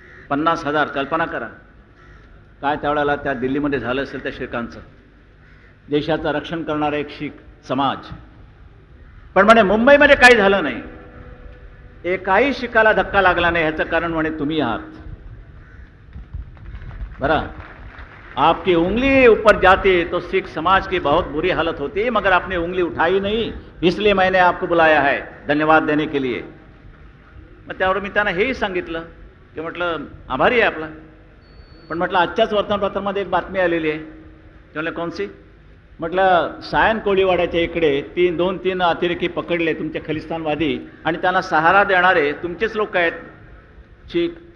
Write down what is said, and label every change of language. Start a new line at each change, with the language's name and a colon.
Marathi: 50,000, कल्पना करा काय त्यावेळेला त्या दिल्लीमध्ये झालं असेल त्या शिखांचं. देशाचं रक्षण करणारा एक शीख समाज. पण म्हणे मुंबईमध्ये काही झालं नाही, एकाही शिखाला धक्का लागला नाही. ह्याचं कारण म्हणे तुम्ही आहात.
Hindi: बरं, आपकी उंगली ऊपर जाती तो सिख समाज की बहुत बुरी हालत होती, मगर आपने उंगली उठाई नहीं, इसलिए मैंने आपको बुलाया है धन्यवाद देने के लिए.
Marathi: मग त्यावर मी त्यांना हेही सांगितलं की म्हटलं आभारी आहे आपला. पण म्हटलं आजच्याच वर्तमानपत्रामध्ये एक बातमी आलेली आहे. ते म्हटलं कोणसी? म्हटलं सायन कोळीवाड्याच्या इकडे 2-3 अतिरेकी पकडले तुमचे खलिस्तानवादी आणि त्यांना सहारा देणारे तुमचेच लोक आहेत शीख.